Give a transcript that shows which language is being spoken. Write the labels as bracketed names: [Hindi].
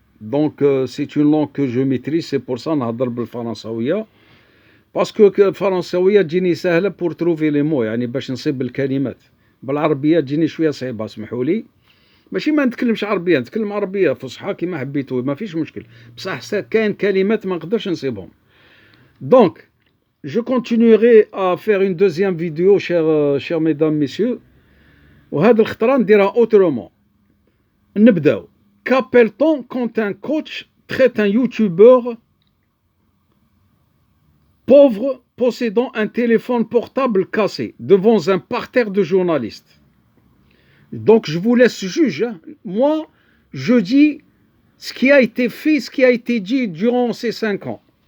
[French] Donc c'est une langue que je maîtrise, c'est pour ça [Arabic] نهضر بالفرنساويه. باسكو الفرنساويه تجيني سهله [French] بور تروفي لي مو، [Arabic] يعني باش نصيب الكلمات. بالعربيه تجيني شويه صعيبه، اسمحوا لي. ماشي ما نتكلمش عربيه، نتكلم عربيه فصحى كيما حبيتو، ما فيش مشكل، بصح كاين كلمات ما نقدرش نصيبهم. [French] دونك je continuerai à faire une deuxième vidéo, chers mesdames, messieurs. [Arabic] وهذه الخطره نديرها autrement. نبداو. [French] Qu'appelle-t-on quand un coach traite un youtubeur pauvre possédant un téléphone portable cassé devant un parterre de journalistes? Donc je vous laisse juger. Moi, je dis ce qui a été fait, ce qui a été dit durant ces 5 ans.